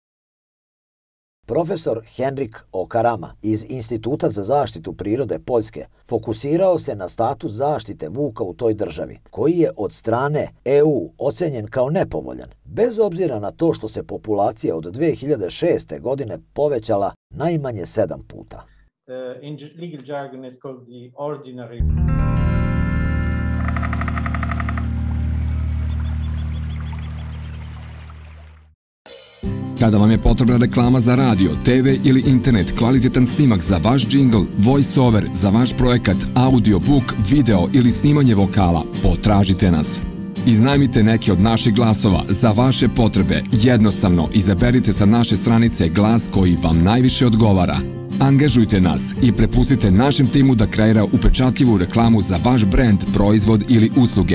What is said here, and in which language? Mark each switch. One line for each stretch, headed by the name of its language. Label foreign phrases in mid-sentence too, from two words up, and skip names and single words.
Serbian: Profesor Henrik Okarama iz Instituta za zaštitu prirode Poljske fokusirao se na status zaštite vuka u toj državi, koji je od strane EU ocenjen kao nepovoljan, bez obzira na to što se populacija od 2006. godine povećala najmanje 7 puta.
English: In legal jargon is called the ordinary.
Serbian: Kada vam je potrebna reklama za radio, TV ili internet, kvalitetan snimak za vaš džingl,
English: voice over,
Serbian: za vaš projekat, audiobook, video ili snimanje vokala, potražite nas. Iznajmite neke od naših glasova za vaše potrebe. Jednostavno izaberite sa naše stranice glas koji vam najviše odgovara. Angažujte nas i prepustite našem timu da kreira upečatljivu reklamu za vaš brend, proizvod ili usluge.